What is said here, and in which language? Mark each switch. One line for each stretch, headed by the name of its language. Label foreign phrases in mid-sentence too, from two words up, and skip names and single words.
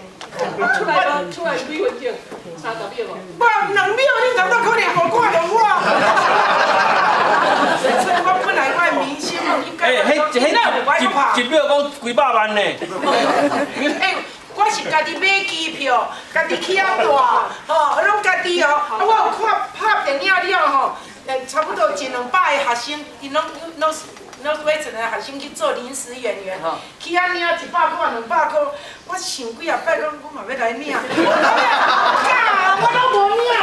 Min Nan Chinese: 出来几分钟？30秒无？我2秒，你哪可能无看到我？所以我本来我的明星哦，应该一秒讲几百万呢？我是家己买机票，家己去遐住，吼，拢家己哦。我有看拍电影了吼，差不多1、200个学生，因拢那几阵的学生去做临时演员，去遐领100块、200块，我想几啊摆讲，我嘛要来领，我都无领。